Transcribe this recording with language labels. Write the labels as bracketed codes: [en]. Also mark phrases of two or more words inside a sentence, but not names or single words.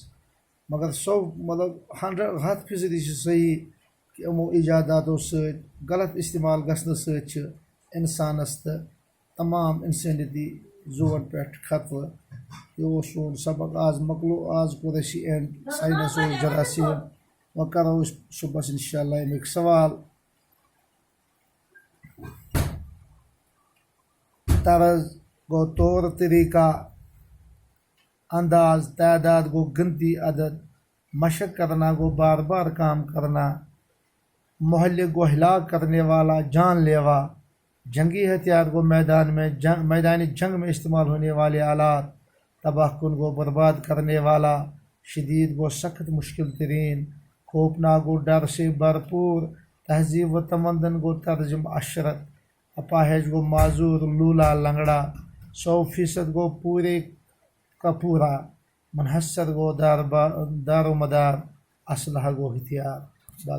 [ks] مگر مطلب 100% چھِ صحیح کہ یِمو ایجاداتو سۭتۍ غلط استعمال گژھنہٕ سۭتۍ چھِ انسانس تہٕ تمام انسٲنیتی زُوَن پٮ۪ٹھ خطرٕ۔ یہِ اوس سون سبق، آز مۄکلو، آز کوٚر اَسہِ یہِ [en] and science [ks] اور جراثیٖم۔ وۄنۍ کرو أسۍ صُبحس انشاءاللہ اَمِکۍ سوال۔ [ur] طرز گوٚو طور طریقہ، انداز، تعداد گوٚو گنتی، عدد، مشق کرنا گوٚو بار بار کام کرنا، مہلک گوٚو ہلاک کرنے والا، جان لیوا، جنگی ہتھیار گوٚو میدان جنگ میں استعمال ہونے والے آلات، تباہ کن گوٚو برباد کرنے والا، شدید گوٚو سخت مشکل ترین، خوفناک گوٚو ڈر سے بھرپور، تہذیب و تمدن گوٚو ترجم عشرت، اپاہج گوٚو معذور، لولا، لنگڑا، 100% گوٚو پورے کا پورا، منحصر گوٚو دار و مدار، اسلحہ گوٚو ہتھیار۔